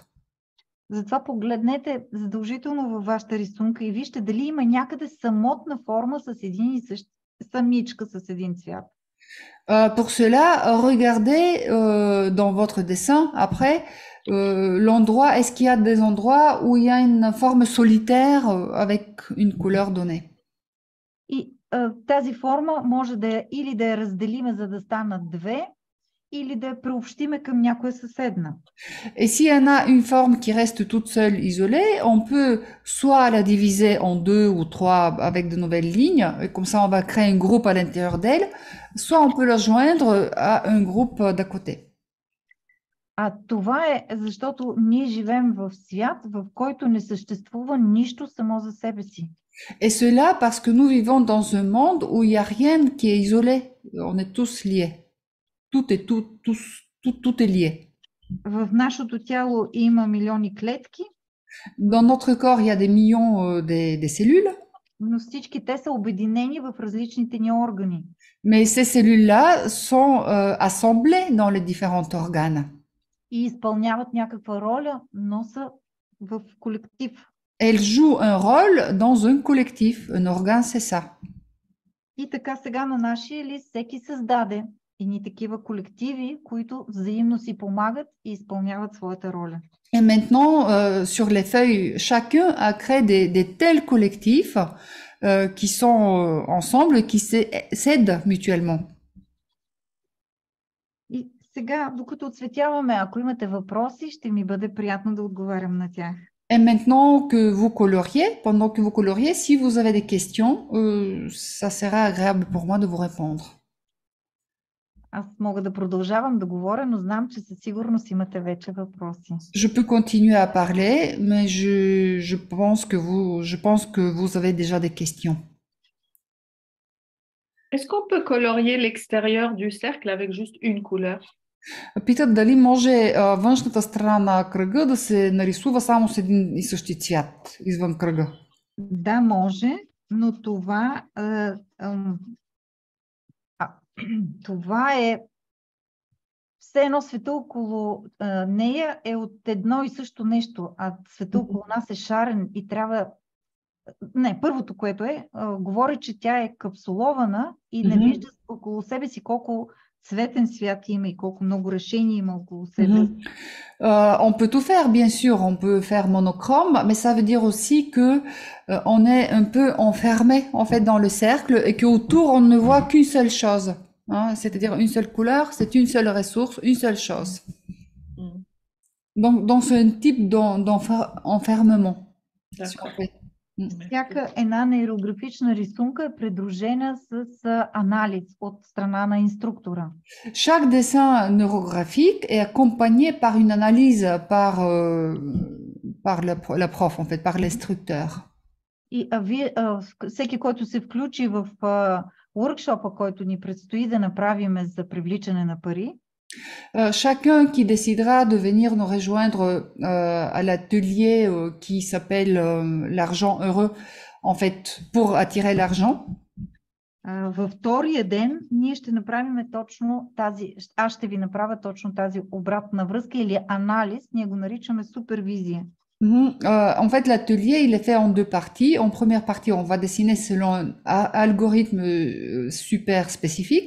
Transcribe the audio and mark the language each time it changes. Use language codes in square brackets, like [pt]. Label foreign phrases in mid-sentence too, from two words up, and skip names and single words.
[bg] Затова погледнете задължително във вашата рисунка и вижте дали има някъде самотна форма с един и същ самичка с един цвят. [fr] Pour cela, regardez dans votre dessin après l'endroit, est-ce qu'il y a des endroits où il y a une forme solitaire avec une couleur donnée. [bg] И тази форма може да е или да я разделиме, за да станат две, или да я приобщиме към някоя съседна. [fr] Et s'il y en a une forme qui reste toute seule, isolée, on peut soit la diviser en 2 ou 3 avec de nouvelles lignes, et comme ça on va créer un groupe à l'intérieur d'elle, soit on peut la joindre à un groupe d'à côté. [bg] А това е защото ние живеем в свят, в който не съществува нищо само за себе си. [fr] Et cela parce que nous vivons dans un monde où il n'y a rien qui est isolé, on est tous liés. Tout est lié. [bg] В нашето тяло има милиони клетки. [fr] Dans notre corps, il y a des millions des cellules. [bg] Но всички те са обединени в различните ни органи. [fr] Mais ces cellules-là sont assemblées dans les différents organes. [bg] И изпълняват някаква роля, но са в колектив. [fr] Elles jouent un rôle dans un collectif. Un organe, c'est ça. [bg] И така сега на нашия лист всеки създаде едни такива колективи, които взаимно си помагат и изпълняват своята роля. [fr] Et maintenant, sur les feuilles, chacun a créé des tels collectifs qui sont ensemble et qui s'aident mutuellement. [bg] И сега, докато отцветяваме, ако имате въпроси, ще ми бъде приятно да отговарям на тях. [fr] Et maintenant que vous coloriez, pendant que vous coloriez, si vous avez des questions, ça sera agréable pour moi de vous répondre. [bg] Аз мога да продължавам да говоря, но знам, че със сигурност имате вече въпроси. [fr] Je peux continuer à parler, mais je pense que vous avez déjà des questions. Est-ce qu'on peut colorier l'extérieur du cercle avec juste une couleur? [bg] Питат дали може външната страна на кръга да се нарисува само с един и същи цвят извън кръга. Да, може, но това е все едно света около нея е от едно и също нещо, а света около нас е шарен и трябва... Не, първото, което говори, че тя е капсулована и не вижда около себе си колко цветен свят има и колко много решения има около себе. [fr] On peut tout faire, bien sûr, on peut faire monochrome, mais ça veut dire aussi que on est un peu enfermé en fait dans le cercle et qu'autour on ne voit qu'une seule chose, hein, c'est-à-dire une seule couleur, c'est une seule ressource, une seule chose. Donc c'est un type d'enfermement. [bg] Всяка една нейрографична рисунка е придружена с анализ от страна на инструктора. [fr] Chaque dessin neurographique est accompagné par une analyse par la prof, en fait, par l'instructeur. [bg] И всеки, който се включи в workshop, който ни предстои да направим за привличане на пари, [fr] chacun qui décidera de venir nous rejoindre à l'atelier qui s'appelle l'argent heureux, en fait, pour attirer l'argent. [bg] Във втория ден ние ще направим точно аз ще ви направя точно тази обратна връзка или анализ, ние го наричаме супервизия. [fr] En fait, l'atelier, il est fait en deux parties. En première partie, on va dessiner selon un algorithme super spécifique.